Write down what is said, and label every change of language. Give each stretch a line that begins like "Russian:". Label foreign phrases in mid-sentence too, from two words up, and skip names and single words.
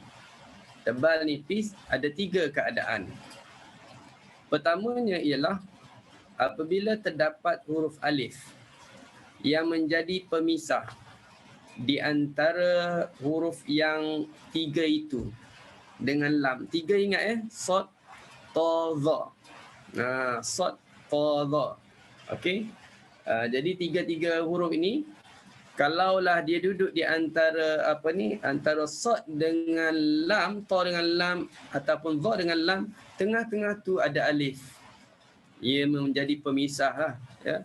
Malay: Tebal nipis, ada tiga keadaan. Pertamanya ialah apabila terdapat huruf alif yang menjadi pemisah di antara huruf yang tiga itu dengan lam. Tiga ingat Sod, ta, dha. Sod, ta, dha. Okey. Jadi tiga-tiga huruf ini kalaulah dia duduk di antara antara sod dengan lam, ta dengan lam ataupun dha dengan lam, tengah-tengah tu ada alif. Ia menjadi pemisah lah, ya.